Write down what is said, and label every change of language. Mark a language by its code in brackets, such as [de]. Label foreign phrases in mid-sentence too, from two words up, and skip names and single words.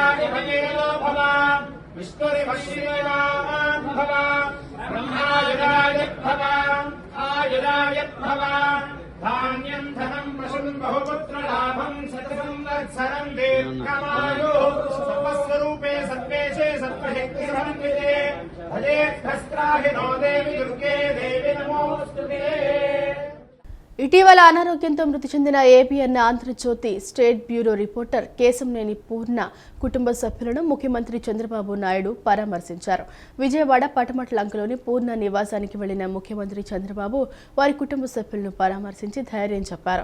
[sa] इव तेजो भव विष्णुरिव श्रीमान् भव ब्रह्मायुरायद्भव आयुरायद्भव धान्यं धनं पशुं बहुपुत्रलाभं शतसंवत्सरं दीर्घमायुः सर्वस्वरूपे सर्वेशे सर्वशक्तिसमन्विते भजेऽस्त्राहिनो देवि दुर्गे देवि नमोऽस्तुते. [te] ఇటీవల అనారోగ్యంతో మృతి చెందిన ఏబిఎన్ ఆంధ్రజ్యోతి స్టేట్ బ్యూరో రిపోర్టర్ కేశంనేని పూర్ణ కుటుంబ సభ్యులను ముఖ్యమంత్రి చంద్రబాబు నాయుడు పరామర్శించారు. విజయవాడ పటమట్లంకలోని పూర్ణ నివాసానికి వెళ్లిన ముఖ్యమంత్రి చంద్రబాబు వారి కుటుంబ సభ్యులను పరామర్శించి ధైర్యం చెప్పారు.